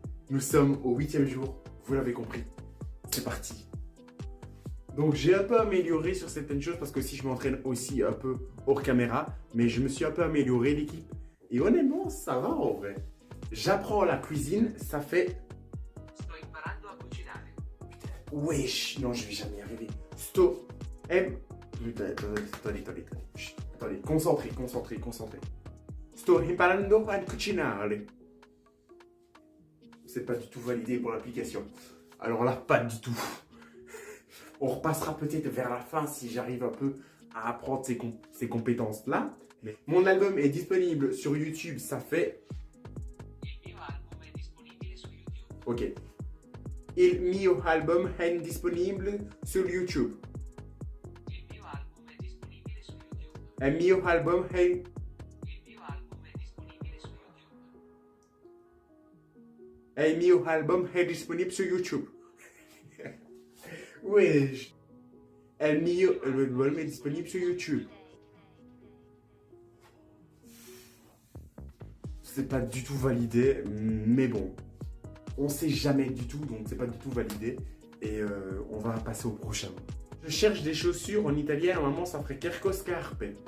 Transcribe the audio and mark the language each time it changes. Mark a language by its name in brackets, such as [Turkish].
[French] Nous sommes au 8e jour, vous l'avez compris. C'est parti. Donc j'ai un peu amélioré sur certaines choses parce que si je m'entraîne aussi un peu hors caméra, mais je me suis un peu amélioré l'équipe. Et honnêtement, ça va en vrai. J'apprends la cuisine, ça fait... [Italian] Sto imparando a cucinare. [French] Wesh, non je vais jamais y arriver. Putain, attendez. Chut, attendez, concentré. [Italian] Sto imparando a cucinare. [French] C'est pas du tout validé pour l'application. Alors là, pas du tout. On repassera peut-être vers la fin si j'arrive un peu à apprendre ces compétences-là. Mais mon album est disponible sur YouTube, ça fait... [Italian] Il mio album è disponibile su YouTube. Ok. Il mio album è disponibile [French] sur [Italian] YouTube. Il mio album è disponibile su YouTube. Il mio album è... Il mio album è disponibile su YouTube. Il mio album è disponibile [French] sur [Italian] YouTube. [French] Wesh. [Italian] Il mio album [French] est disponible sur [Italian] YouTube. [French] C'est pas du tout validé, mais bon. On sait jamais du tout, donc c'est pas du tout validé. Et on va passer au prochain. Je cherche des chaussures en italien, normalement ça ferait [Italian] cerco scarpe.